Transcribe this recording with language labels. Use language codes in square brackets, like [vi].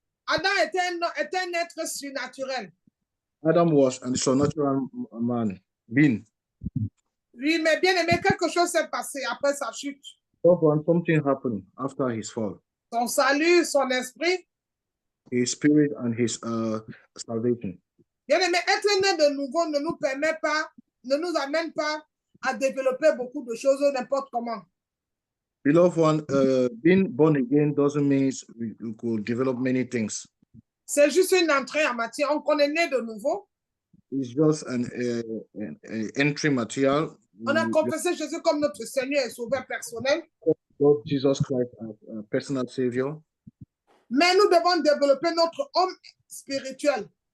[fr] Adam était un être surnaturel. [en] Adam was a supernatural being. [fr] Oui, mais bien-aimé, quelque chose s'est passé après sa chute. [en] Beloved one, something happened after his fall. [fr] Son salut, son esprit. [en] His spirit and his salvation. [fr] Bien-aimé, être né de nouveau ne nous permet pas, ne nous amène pas à développer beaucoup de choses n'importe comment. [en] Beloved one, being born again doesn't mean we could develop many things. [fr] C'est juste une entrée en matière. On est né de nouveau. [en] It's just an entry material. [fr] On a confessé Jésus comme notre Seigneur et Sauveur personnel. [en] God, Jesus Christ as a personal Savior. [fr] Mais nous devons développer notre homme spirituel.